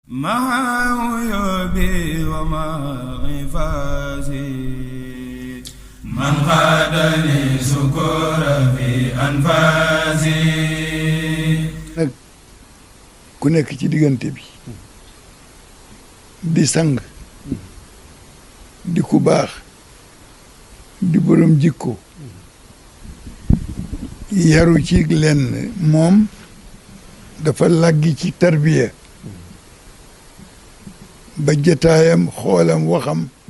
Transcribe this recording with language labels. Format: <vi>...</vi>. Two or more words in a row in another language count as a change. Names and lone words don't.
<ar>مع عيوبي ومع عفاسي من قادني سكور في أنفاسي</ar> <wo>nag ku nekk ci diggante bi di sang di ku baax di borom jikko yaru ci lenn moom dafa laggi ci tarbiya ba jataayam xoolam waxam</wo>